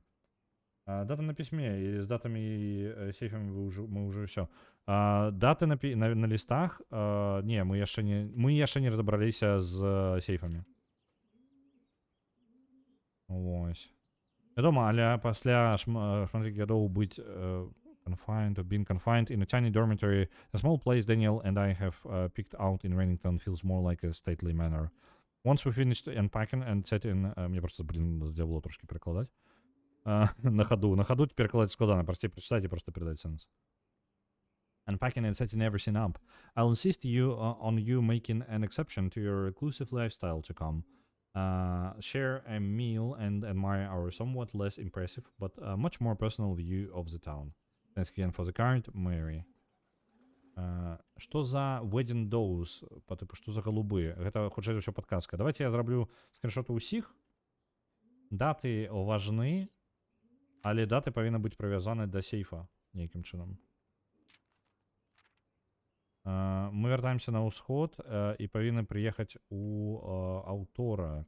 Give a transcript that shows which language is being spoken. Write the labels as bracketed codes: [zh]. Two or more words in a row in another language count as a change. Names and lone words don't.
[be] Дата на пісьме, і з датамі і сейфамі мы ўжо ўсё. Даты на лістах, не, мы яшчэ не разабраліся з сейфамі. Вось. Вядома, але пасля шматлікіх гадоў быць [en] being confined in a tiny dormitory, a small place Daniel and I have picked out in Rennington feels more like a stately manor. Once we finished unpacking and setting, [ru] мне просто, было трошки перекладать. На ходу перекладать складано, прости, прочитать и просто передать сенс. [en] Unpacking and setting everything up. I'll insist on you making an exception to your reclusive lifestyle to come. Share a meal and admire our somewhat less impressive, but much more personal view of the town. Thanks again for the card, Mary. [be] Што за [en] wedding doves? [be] Што за голубы? Гэта, хутчэй за ўсё, падказка. Давайте я зраблю скриншоты ўсіх. Даты важны, але даты павінны быць прывязаны да сейфа нейкім чынам. Мы вяртаемся на ўсход і павінны прыехаць у аўторак.